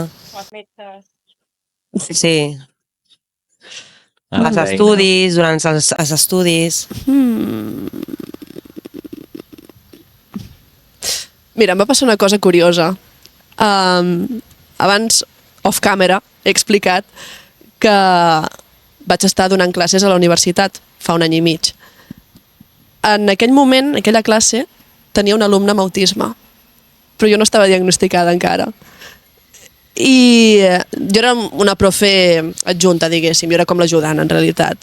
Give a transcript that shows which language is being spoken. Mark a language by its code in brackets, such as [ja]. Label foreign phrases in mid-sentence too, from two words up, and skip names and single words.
[ca] Els metges. Sí. Els estudis, durant els estudis... Mira, em va passar una cosa curiosa. Abans, off-camera, he explicat que vaig estar donant classes a la universitat fa un any i mig. En aquell moment, en aquella classe, tenia un alumne amb autisme, però jo no estava diagnosticada encara. I jo era una profe adjunta, diguéssim, jo era com l'ajudant, en realitat.